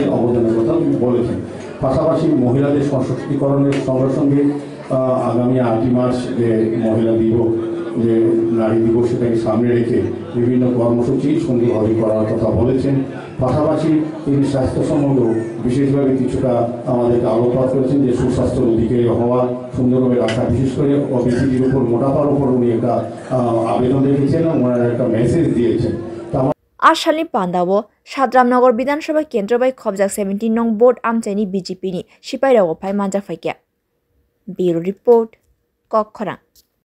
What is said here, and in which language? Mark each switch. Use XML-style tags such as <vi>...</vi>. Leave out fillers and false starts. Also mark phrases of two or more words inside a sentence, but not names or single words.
<bn>অবদানের কথা তিনি বলেছেন পাশাপাশি মহিলাদের সশক্তিকরণের সঙ্গে সঙ্গে আগামী 8 মার্চ যে মহিলা দিবস যে নারী দিবস সেটাকে সামনে রেখে বিভিন্ন কর্মসূচি সুন্দরভাবে করার কথা বলেছেন পাশাপাশি তিনি স্বাস্থ্য সম্বন্ধ বিশেষভাবে কিছুটা আমাদেরকে আলোকপাত করেছেন যে সুস্বাস্থ্যের অধিকারী হওয়া সুন্দরভাবে রাখা বিশেষ করে অবেসিটির উপর মোটাপার উপর উনি একটা আবেদন রেখেছেন এবং ওনার একটা মেসেজ দিয়েছেন</bn> <trp>Ashali Pandawo Shadramnagar Bidhan Sabha Kendro by Khobjak 17 nong board Amchani BJP ni Sipairago Pai Manja Faikya Bureau Report Kokkhora</trp>